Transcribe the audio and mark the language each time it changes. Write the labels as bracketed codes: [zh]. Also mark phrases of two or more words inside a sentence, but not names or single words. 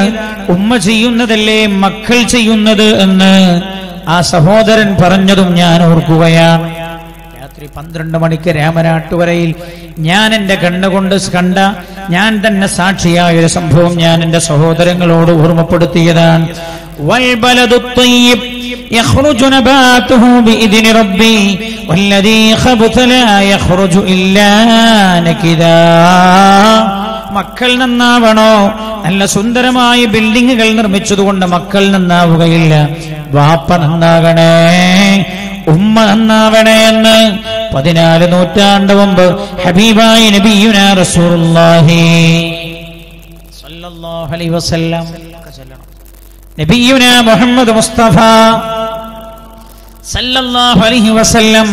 [ml] ഉമ്മ ചെയ്യുന്നതല്ലേ മക്കൾ ചെയ്യുന്നത് എന്ന് ആ സഹോദരൻ പറഞ്ഞതും ഞാൻ ഓർക്കുകയാണ്. രാത്രി 12 മണിക്ക് രാമനാട്ടുകരയിൽ ഞാൻ എന്റെ കണ്ണുകൊണ്ട് കണ്ട, ഞാൻ തന്നെ സാക്ഷിയായ ഒരു സംഭവം ഞാൻ എന്റെ സഹോദരങ്ങളോട് ഓർമ്മപ്പെടുത്തിയതാണ്. [ar] والبلد الطيب يخرج نباته بإذن ربي والذي خبث لا يخرج إلا نكدا. [ml] മക്കൾ നന്നാവണോ? നല്ല സുന്ദരമായ ബിൽഡിങ്ങുകൾ നിർമ്മിച്ചതുകൊണ്ട് മക്കൾ നന്നാവുകയില്ല. വാപ്പ നന്നാകണേ, ഉമ്മ നന്നാവണേ എന്ന് 14 നൂറ്റാണ്ട് മുമ്പ് ഹബീബായ [ar] نبينا رسول الله صلى الله عليه وسلم, نبينا محمد مصطفى صلى الله عليه وسلم.